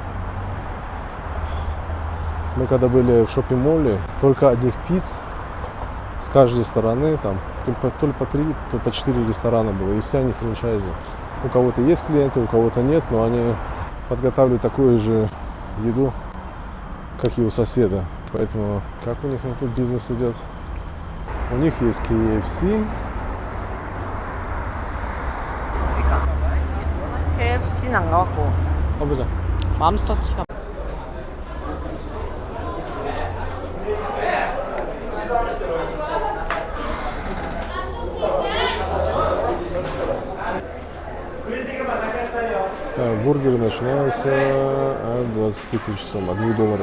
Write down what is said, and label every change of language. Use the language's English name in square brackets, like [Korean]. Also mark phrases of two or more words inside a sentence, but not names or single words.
[Russian] Мы когда были в шоппинг-моле, только одних пиц с каждой стороны, там то ли по 3, то ли по 4 ресторана было, и все они франчайзы. У кого-то есть клиенты, у кого-то нет, но они подготавливают такую же еду, как и у соседа. Поэтому как у них этот бизнес идет? У них есть KFC. [Korean] KFC는 안 가봤고 가보자. 맘스터치가 [Russian] Бургеры начинаются от 20 тысяч сом, от $2.